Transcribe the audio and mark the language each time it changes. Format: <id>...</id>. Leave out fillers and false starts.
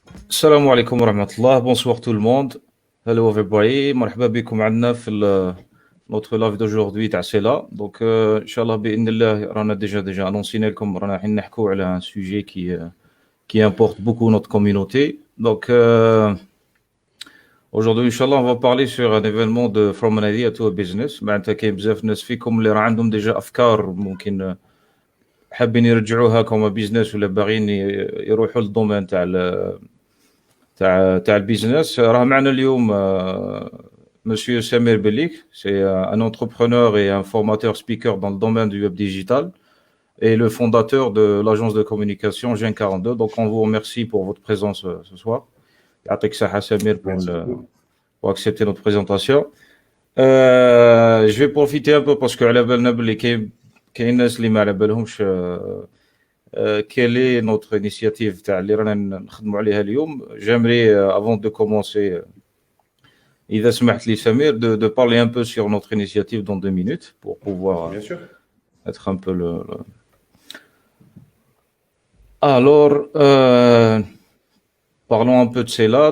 <ar>السلام عليكم ورحمة الله.</ar> <fr>Bonsoir tout le monde.</fr> <en>Hello everybody.</en> <ar>مرحبا بكم عندنا في</ar> <fr>notre live d'aujourd'hui</fr> <ar>تاع سيلا. Donc ان شاء الله باذن الله رانا</ar> <fr>déjà annoncé</fr> <ar>لكم رانا رايحين نحكوا على</ar> <fr>un sujet qui importe beaucoup notre communauté. Donc aujourd'hui inchallah on va parler sur un événement de</fr> <en>from an idea to a business.</en> <ar>معناتها كاين بزاف ناس فيكم اللي راه عندهم déjà افكار ممكن حابين يرجعوها كوم بيزنس ولا باغيين يروحوا للدومين تاع البيزنس. راه معنا اليوم</ar> <fr>monsieur Samir Belik, c'est un entrepreneur et un formateur speaker dans le domaine du web digital et le fondateur de l'agence de communication Gen 42. Donc on vous remercie pour votre présence ce soir.</fr> <ar>يعطيك الصحة</ar> <fr>Samir pour accepter notre présentation. Je vais profiter un peu parce que</fr> <ar>على بالنا بلي كاين ناس اللي ما على بالهمش</ar> <fr>quelle est notre initiative</fr> <ar>تاع اللي رانا نخدموا عليها اليوم.</ar> <fr>J'aimerais avant de commencer</fr> <ar>إذا سمحت لي</ar> <fr>Samir de parler un peu sur notre initiative dans 2 minutes pour pouvoir Bien sûr. être un peu le... Alors parlons un peu de Cela.</fr>